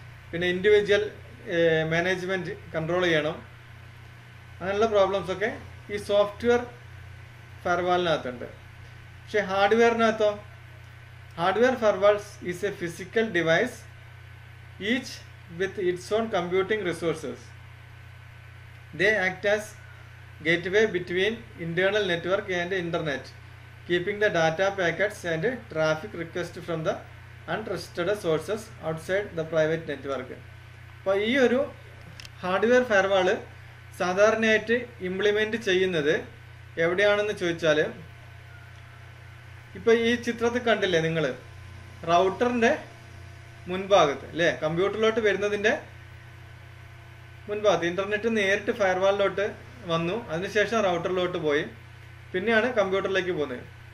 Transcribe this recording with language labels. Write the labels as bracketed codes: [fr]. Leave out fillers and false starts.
[ml] പിന്നെ individual management control ചെയ്യണം. അങ്ങനെയുള്ള പ്രോബ്ലംസ് ഒക്കെ ഈ സോഫ്റ്റ്വെയർ ഫയർവാളിനകത്തുണ്ട്. പക്ഷേ ഹാർഡ്വെയറിനകത്തോ, [en] Hardware firewalls is a physical device each with its own computing resources. They act as gateway between internal network and internet, keeping the data packets and traffic requests from the untrusted sources outside the private network. [ml] അപ്പോൾ ഈ ഒരു hardware firewall സാധാരണയായിട്ട് implement ചെയ്യുന്നത് എവിടെയാണെന്ന് ചോദിച്ചാൽ, ഇപ്പോൾ ഈ ചിത്രത്തിൽ കണ്ടില്ലേ നിങ്ങൾ, റൗട്ടറിൻ്റെ മുൻഭാഗത്ത് അല്ലേ, കമ്പ്യൂട്ടറിലോട്ട് വരുന്നതിൻ്റെ മുൻഭാഗത്ത് ഇന്റർനെറ്റ് നേരിട്ട് ഫയർവാളിലോട്ട് വന്നു, അതിനുശേഷം റൗട്ടറിലോട്ട് പോയി, പിന്നെയാണ് കമ്പ്യൂട്ടറിലേക്ക് പോകുന്നത്.